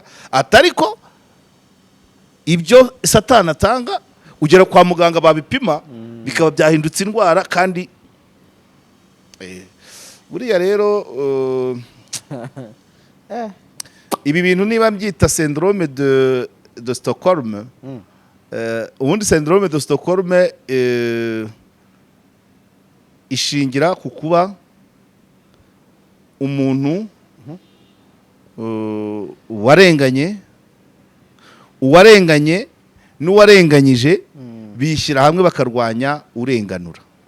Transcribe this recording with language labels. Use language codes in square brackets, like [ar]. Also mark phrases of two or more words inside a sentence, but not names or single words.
[rw] Atariko ibyo Satani atanga ugera kwa muganga babipima bikaba byahindutse indwara. Kandi buriya rero ibi bintu niba mbyita [fr] syndrome de Stockholm, [rw] ubundi [fr] syndrome de Stockholm [rw] ishingira ku kuba umuntu uwarenganye n'uwarenganyije bishyira hamwe bakarwanya urenganura.